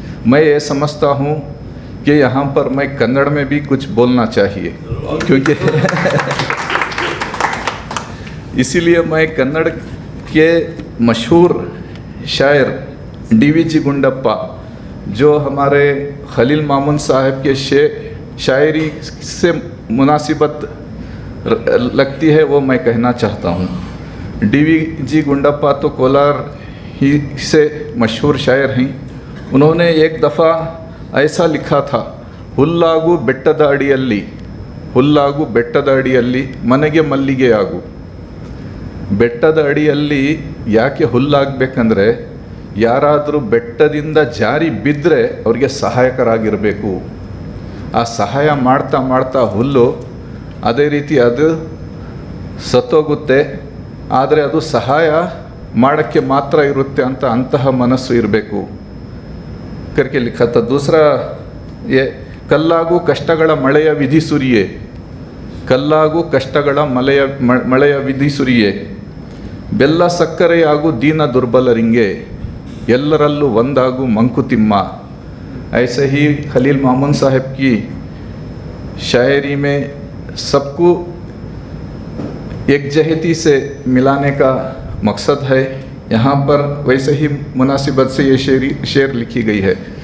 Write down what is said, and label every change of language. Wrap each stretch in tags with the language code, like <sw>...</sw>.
<hi>मैं ये समझता हूँ कि यहाँ पर मैं कन्नड़ में भी कुछ बोलना चाहिए, क्योंकि इसीलिए मैं कन्नड़ के मशहूर शायर DVG गुंडप्पा, जो हमारे खलील मामून साहब के शायरी से मुनासिबत लगती है, वो मैं कहना चाहता हूँ। DVG गुंडप्पा तो कोलार ही से मशहूर शायर हैं। उन्होंने एक दफ़ा ऐसा लिखा था,</hi> <kn>हुल्लागु बेट्टद अडियल्ली, हुल्लागु बेट्टद अडियल्ली मನೆಗೆ ಮಲ್ಲಿಗೆ ಆಗು। ಬೆಟ್ಟದ ಅಡಿಯಲ್ಲಿ ಯಾಕೆ ಹುಲ್ಲಾಗಬೇಕಂದ್ರೆ ಯಾರಾದರೂ ಬೆಟ್ಟದಿಂದ ಜಾರಿ ಬಿದ್ದರೆ ಅವರಿಗೆ ಸಹಾಯಕರಾಗಿರಬೇಕು। ಆ ಸಹಾಯ ಮಾಡ್ತಾ ಮಾಡ್ತಾ ಹುಲ್ಲು ಅದೇ ರೀತಿ ಅದು ಸತ್ತೋಗುತ್ತೆ, ಆದರೆ ಅದು ಸಹಾಯ ಮಾಡೋಕ್ಕೆ ಮಾತ್ರ ಇರುತ್ತೆ ಅಂತ ಅಂತಹ ಮನಸ್ಸು ಇರಬೇಕು</kn> <hi>करके लिखा था। दूसरा ये</hi> <kn>कल्लागु कष्टಗಳ ಮಳೆಯ ವಿಧಿ ಸುರಿಯೇ, ಕಲ್ಲಾಗು ಕಷ್ಟಗಳ ಮಳೆಯ ವಿಧಿ ಸುರಿಯೇ, ಬೆಲ್ಲ ಸಕ್ಕರೆಯಾಗು ದೀನ ದುರ್ಬಲರಿಂಗೆ, ಎಲ್ಲರಲ್ಲೂ ಒಂದಾಗು ಮಂಕುತಿಮ್ಮ।</kn> <hi>ऐसे ही खलील मामून साहब की शायरी में सबको एकजहती से मिलाने का मकसद है। यहाँ पर वैसे ही मुनासिबत से ये शेर लिखी गई है।</hi>